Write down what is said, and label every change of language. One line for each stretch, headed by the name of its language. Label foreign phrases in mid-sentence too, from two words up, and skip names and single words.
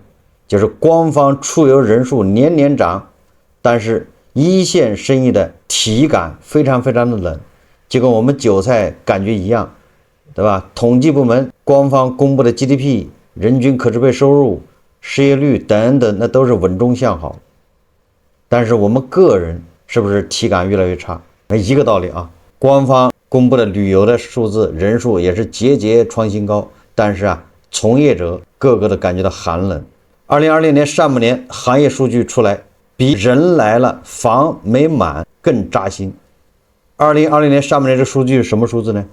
Chinese: 就是官方出遊人數年年漲，但是一線生意的體感非常非常的冷，就跟我們韭菜感覺一樣，對吧？統計部門官方公布的 GDP、人均可支配收入、失業率等等，那都是穩中向好。但是我們個人是不是體感越來越差？一個道理官方公布的旅遊的數字人數也是節節創新高，但是從業者個個都感覺到寒冷。2020年上半年行業數據出來，比人來了房沒滿更扎心。2020年上半年這數據是什麼數字呢？